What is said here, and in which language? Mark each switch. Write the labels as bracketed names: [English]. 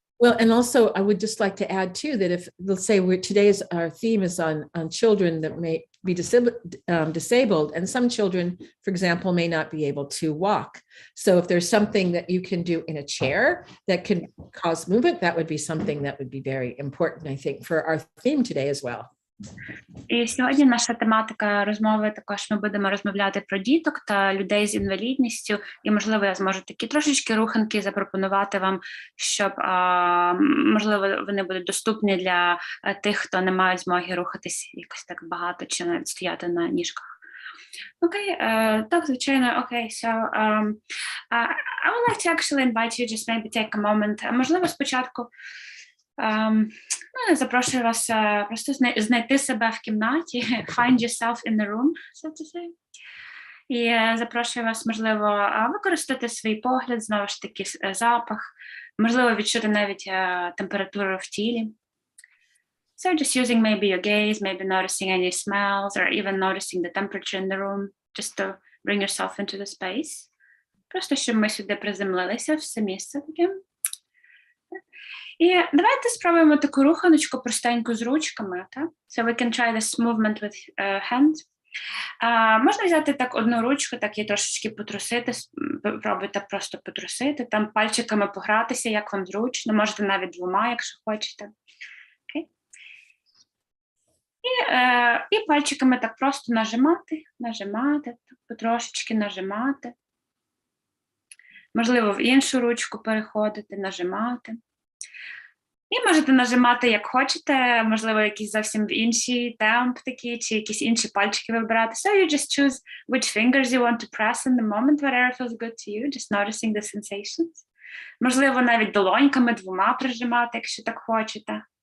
[English] Well, and also I would just like to add too that if, let's say our theme is on children that may be disabled, and some children, for example, may not be able to walk. So if there's something that you can do in a chair that can cause movement, that would be something that would be very important, I think, for our theme today as well. [Ukrainian] І сьогодні наша тематика розмови також ми будемо розмовляти про діток та людей з інвалідністю, і, можливо, я зможу такі трошечки руханки запропонувати вам, щоб, можливо, вони будуть доступні для тих, хто не мають змоги рухатись якось так багато чи навіть стояти на ніжках. Окей, так, звичайно, окей, [English] so I would like to actually invite you just maybe take a moment, [Ukrainian] можливо, спочатку запрошую вас просто знайти себе в кімнаті, [English] find yourself in the room, so to say. [Ukrainian] І запрошую вас, можливо, використати свій погляд, знову ж таки, запах, можливо, відчути навіть температуру в тілі. [English] So just using maybe your gaze, maybe noticing any smells, or even noticing the temperature in the room, just to bring yourself into the space. [Ukrainian] Просто, щоб ми сюди приземлилися, в це місце таке. І давайте спробуємо таку руханочку простеньку з ручками. Так? [English] So we can try this movement with hands. [Ukrainian] Можна взяти так одну ручку, так її трошечки потрусити, пробуйте просто потрусити, там пальчиками погратися, як вам зручно, можете навіть двома, якщо хочете. [English] Okay. [Ukrainian] І пальчиками так просто нажимати, так, потрошечки нажимати. Можливо, в іншу ручку переходити, нажимати. І можете нажимати, як хочете, можливо, якісь зовсім інші темп такі, чи якісь інші пальчики вибирати. [English] So you just choose which fingers you want to press in the moment, whatever feels good to you, just noticing the sensations. [Ukrainian] Можливо, навіть долоньками двома прижимати, якщо так хочете.